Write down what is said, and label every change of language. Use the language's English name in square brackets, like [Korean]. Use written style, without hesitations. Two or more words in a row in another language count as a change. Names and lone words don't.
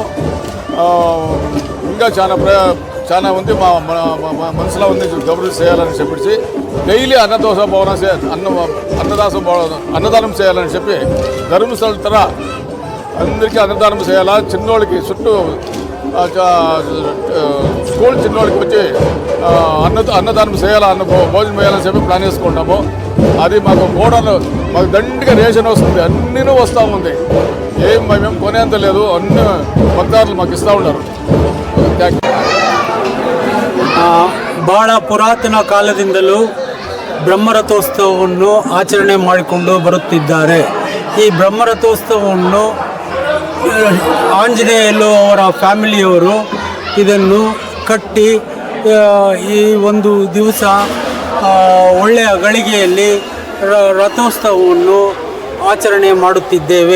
[Telugu] ఇంకా చాలా ఉంది మా మనసులో ఉంది అభివృద్ధి చేయాలని చెప్పేసి డైలీ అన్నదానం చేయాలని చెప్పి ధర్మస్థల తర అందరికీ అన్నదానం చేయాలా. చిన్నోళ్ళకి చుట్టూ స్కూల్ చిన్నోళ్ళకి వచ్చి అన్నదానం చేయాలని భోజనం చేయాలని చెప్పి ప్లాన్ చేసుకుంటాము. అది మాకు గోడలు మాకు దండిగా రేషన్ వస్తుంది, అన్నీ వస్తూ ఉంది. మేము కొనేంత లేదు, అన్ని భక్తాదులు మాకు ఇస్తా ఉంటారు. [Kannada] ಬಹಳ ಪುರಾತನ ಕಾಲದಿಂದಲೂ ಬ್ರಹ್ಮರಥೋತ್ಸವವನ್ನು ಆಚರಣೆ ಮಾಡಿಕೊಂಡು ಬರುತ್ತಿದ್ದಾರೆ. ಈ ಬ್ರಹ್ಮರಥೋತ್ಸವವನ್ನು ಆಂಜನೇಯಲು ಅವರ ಫ್ಯಾಮಿಲಿಯವರು ಇದನ್ನು ಕಟ್ಟಿ ಈ ಒಂದು ದಿವಸ ಒಳ್ಳೆಯ ಗಳಿಗೆಯಲ್ಲಿ ರಥೋತ್ಸವವನ್ನು ಆಚರಣೆ ಮಾಡುತ್ತಿದ್ದೇವೆ.